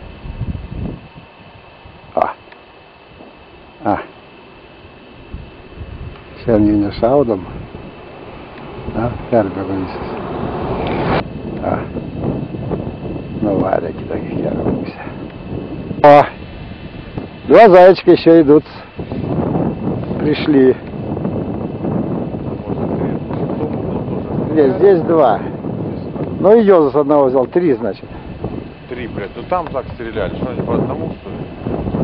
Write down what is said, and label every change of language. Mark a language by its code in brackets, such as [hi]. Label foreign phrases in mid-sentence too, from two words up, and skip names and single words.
[lt] Šiandien nešaudom. Perbėgo visas. Nuvarė kitą kelio pusę. [ru] Два зайчика еще идут. Пришли. Нет, здесь 2. Ну и Йоза с одного взял, 3, значит. 3, блядь. Ну там так стреляли. Что они по одному, что ли?